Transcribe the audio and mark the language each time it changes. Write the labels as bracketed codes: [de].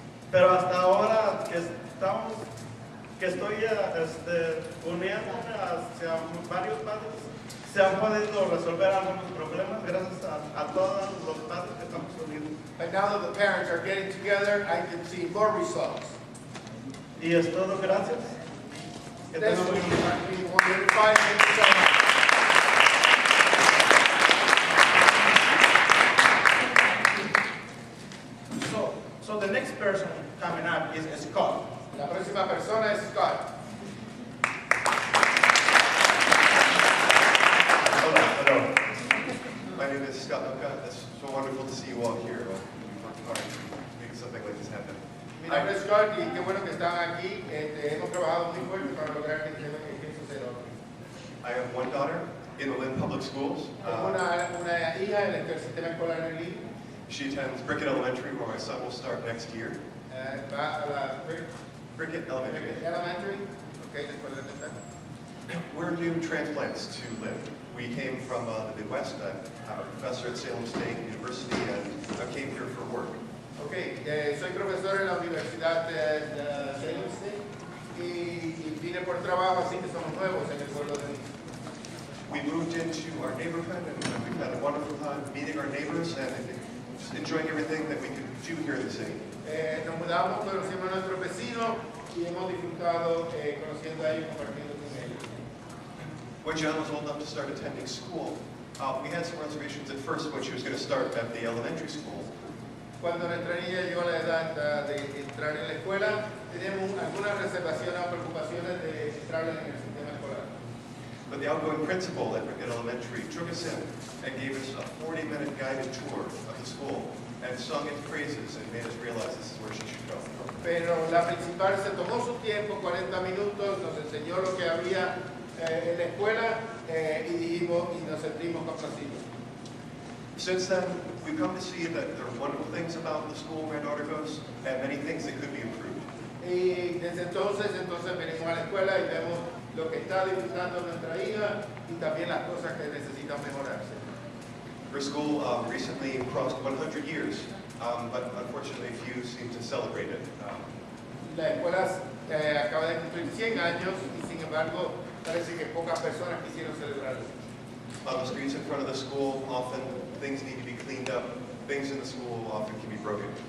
[es] Pero hasta ahora que estoy uniéndome hacia varios padres, se han podido resolver algunos problemas gracias a todos los padres que estamos unidos. [en] But now that the parents are getting together, I can see more results. [es] Y es todo, gracias. Que [en] That's [es] tengan [en] what [es] buen día. [en] we want to invite. Thank you so much. So the next person coming up is Scott. [es] La próxima persona es Scott. [en] Hello. My name is Scott Luca. It's so wonderful to see you all here. We worked hard to make something like this happen. [es] Mi nombre es Scott y qué bueno que están aquí. Hemos trabajado muy fuerte para lograr que suceda. [en] I have one daughter in the Lynn Public Schools. Tengo una hija en el sistema escolar en Lynn. She attends Brickett Elementary, where my son will start next year. [es] Va a la [en] Brickett Elementary. Elementary. [es] Okay, después de empezar. [en] We're new transplants to Lynn. We came from the Midwest. I'm a professor at Salem State University, and I came here for work. [es] Okay, soy profesor en la Universidad de Luce y vine por trabajo, así que somos nuevos en el pueblo de Luce. [en] We moved into our neighborhood and we've had a wonderful time meeting our neighbors and just enjoying everything that we could do here in the city. [es] Nos mudamos, conocimos a nuestros vecinos y hemos disfrutado conociendo a ellos, compartiendo con ellos. [en] When John was old enough to start attending school, we had some reservations at first when she was going to start at the elementary school. [es] Cuando nuestra niña llegó a la edad de entrar en la escuela, teníamos algunas reservaciones o preocupaciones de entrar en el sistema escolar. [en] But the outgoing principal at Rickett Elementary took us in and gave us a 40-minute guided tour of the school and sung its praises and made us realize this is where she should go. [es] Pero la principal se tomó su tiempo, 40 minutos, nos enseñó lo que había en la escuela y dijimos y nos sentimos complacidos. [en] Since then, we've come to see that there are wonderful things about the school where my daughter goes and many things that could be improved. [es] Y desde entonces venimos a la escuela y vemos lo que está disfrutando nuestra hija y también las cosas que necesitan mejorarse. [en] Her school recently crossed 100 years, but unfortunately few seem to celebrate it. [es] La escuela acaba de cumplir 100 años y sin embargo parece que pocas personas quisieron celebrarlo. [en] On the streets in front of the school, often things need to be cleaned up. Things in the school often can be broken.